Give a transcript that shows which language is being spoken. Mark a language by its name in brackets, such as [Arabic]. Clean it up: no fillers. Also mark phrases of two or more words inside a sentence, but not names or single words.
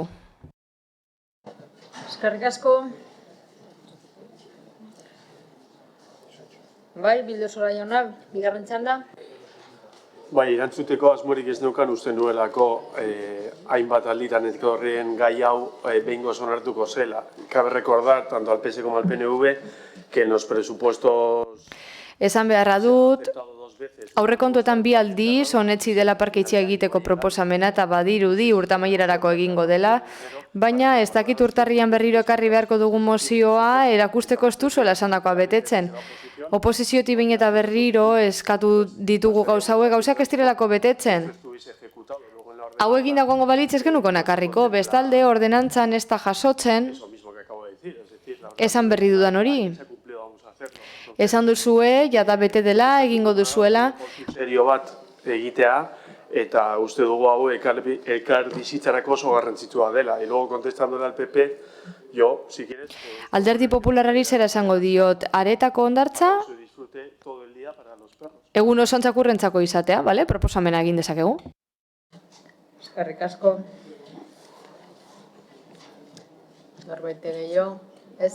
[Basque] Eskerrik asko. Bai, Bildosora jauna, bigarren txanda. Bai, erantzuteko asmorik ez neukan uste nuelako hainbat alditan horren gai hau behingoz onartuko zela. [Spanish] Cabe recordar, tanto al PS como al PNV, que en los presupuestos... [Basque] Esan beharra dut, aurrekontuetan 2 aldiz onetsi dela parke itxia egiteko proposamena eta badirudi urtamaierarako egingo dela, baina ez dakit urtarrian berriro ekarri beharko dugun mozioa erakusteko ez duzuela esandakoa betetzen. Oposizioti behin eta berriro eskatu ditugu gauzak ez direlako betetzen. Hau egin dagoengo balitz ez genuko nakarriko, bestalde ordenantzan ez da jasotzen, esan berri dudan hori. Esan duzue, jada bete dela, egingo duzuela. Serio bat egitea, eta uste dugu hau elkar bizitzarako oso garrantzitsua dela. [Spanish] Y luego contestándole al PP, yo, si quieres... [Basque] Alderdi Popularrari zera esango diot, aretako hondartza, egun osan txakurrentzako izatea, proposamena egin dezakegu. Eskerrik asko. Norbait gehiago, ez?